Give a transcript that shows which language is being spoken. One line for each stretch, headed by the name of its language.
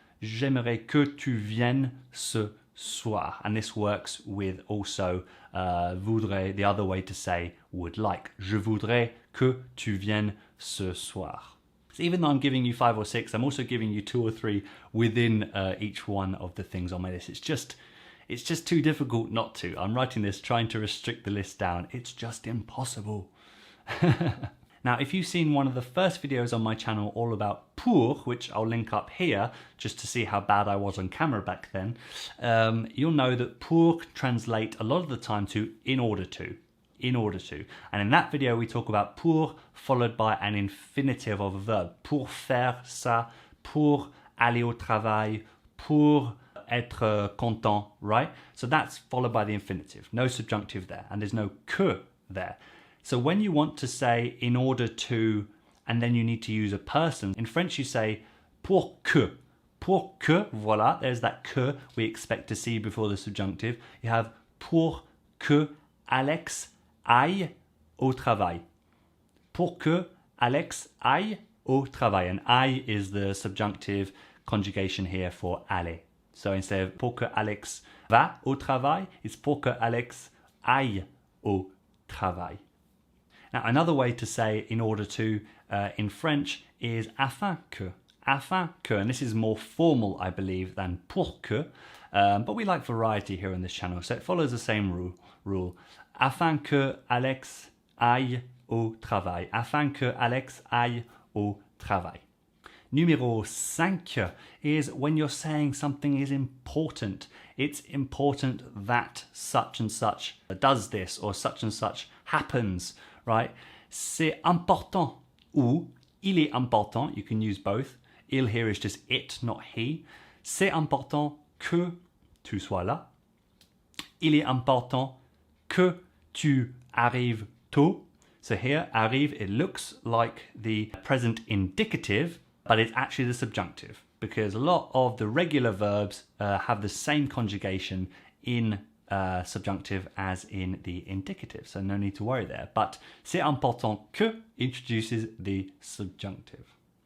French: J'aimerais que tu viennes ce soir.
English: And this works with also voudrais, the other way to say would like.
French: Je voudrais que tu viennes ce soir.
English: So even though I'm giving you 5 or 6, I'm also giving you 2 or 3 within each one of the things on my list. It's just too difficult not to. I'm writing this trying to restrict the list down. It's just impossible. Now, if you've seen one of the first videos on my channel all about pour, which I'll link up here just to see how bad I was on camera back then, you'll know that pour can translate a lot of the time to in order to. In order to. And in that video, we talk about pour followed by an infinitive of a verb.
French: Pour faire ça, pour aller au travail, pour être content, right?
English: So that's followed by the infinitive. No subjunctive there, and there's no que there. So when you want to say in order to, and then you need to use a person, in French you say
French: pour que. Pour que, voilà,
English: there's that que we expect to see before the subjunctive. You have
French: pour que Alex aille au travail. Pour que Alex aille au travail.
English: And aille is the subjunctive conjugation here for aller. So instead of
French: pour que Alex va au travail,
English: it's
French: pour que Alex aille au travail.
English: Now, another way to say in order to in French is
French: afin que. Afin que,
English: and this is more formal, I believe, than
French: pour que,
English: but we like variety here on this channel, so it follows the same rule.
French: Afin que Alex aille au travail. Afin que Alex aille au travail.
English: Numéro 5 is when you're saying something is important. It's important that such and such does this, or such and such happens, right?
French: C'est important, ou il est important,
English: you can use both. Il here is just it, not he.
French: C'est important que tu sois là. Il est important que tu arrives tôt.
English: So here, arrive, it looks like the present indicative, but it's actually the subjunctive, because a lot of the regular verbs have the same conjugation in subjunctive as in the indicative, so no need to worry there. But
French: c'est important que
English: introduces the subjunctive.